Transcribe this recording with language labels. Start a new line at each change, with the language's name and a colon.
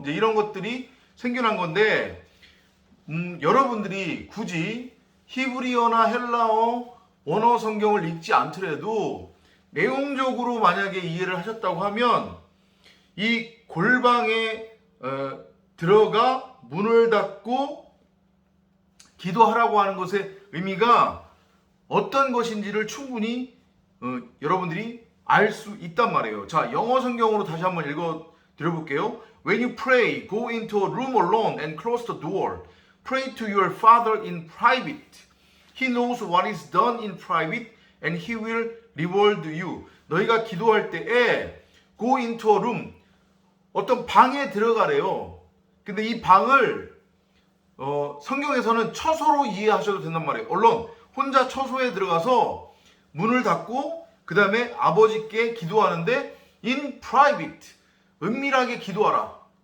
Korean: 이제 이런 것들이 생겨난 건데, 여러분들이 굳이 히브리어나 헬라어 원어 성경을 읽지 않더라도 내용적으로 만약에 이해를 하셨다고 하면 이 골방에 들어가 문을 닫고 기도하라고 하는 것의 의미가 어떤 것인지를 충분히 여러분들이 알 수 있단 말이에요. 자, 영어 성경으로 다시 한번 읽어 드려볼게요.
English: When you pray, go into a room alone and close the door. Pray to your Father in private. He knows what is done in private and He will reward you.
Korean: 너희가 기도할 때에
English: go into a room,
Korean: 어떤 방에 들어가래요. 근데 이 방을 성경에서는 처소로 이해하셔도 된단 말이에요. 물론 혼자 처소에 들어가서 문을 닫고 그 다음에 아버지께 기도하는데
English: in private,
Korean: 은밀하게 기도하라.